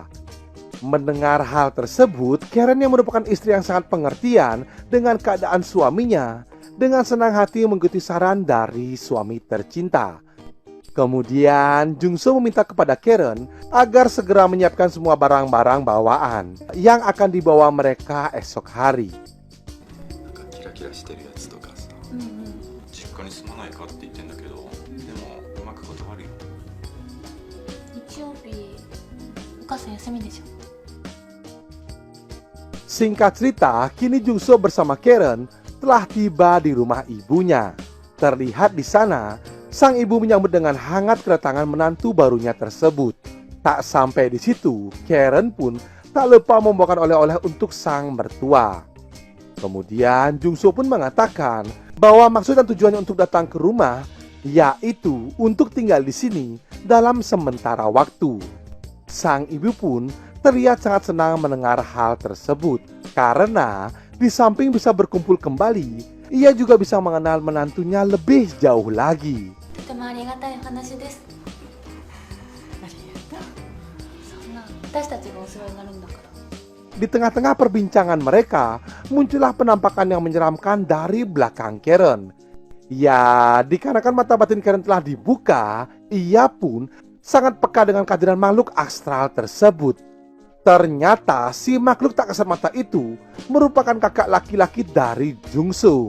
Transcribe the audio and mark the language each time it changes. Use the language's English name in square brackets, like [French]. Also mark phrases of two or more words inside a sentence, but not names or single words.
[Indonesian] Mendengar hal tersebut, Karen yang merupakan istri yang sangat pengertian dengan keadaan suaminya, dengan senang hati mengikuti saran dari suami tercinta. Kemudian Jungso meminta kepada Karen agar segera menyiapkan semua barang-barang bawaan yang akan dibawa mereka esok hari. [Japanese] キラキラしてるやつとかさ、実家に住まないかって言ってんだけど、でもうまく断るよ。日曜日お母さん休みでしょ。 [Indonesian] Singkat cerita, kini Jungso bersama Karen telah tiba di rumah ibunya. Terlihat di sana, sang ibu menyambut dengan hangat kedatangan menantu barunya tersebut. Tak sampai di situ, Karen pun tak lupa membawakan oleh-oleh untuk sang mertua. Kemudian Jungso pun mengatakan bahwa maksud dan tujuannya untuk datang ke rumah yaitu untuk tinggal di sini dalam sementara waktu. Sang ibu pun terlihat sangat senang mendengar hal tersebut karena di samping bisa berkumpul kembali, ia juga bisa mengenal menantunya lebih jauh lagi. [Japanese] とてもありがたい話です。そんな私たちがお世話になるんだから。 [Indonesian] Di tengah-tengah perbincangan mereka, muncullah penampakan yang menyeramkan dari belakang Karen. Ya, dikarenakan mata batin Karen telah dibuka, ia pun sangat peka dengan kehadiran makhluk astral tersebut. Ternyata si makhluk tak kasat mata itu merupakan kakak laki-laki dari Jungso.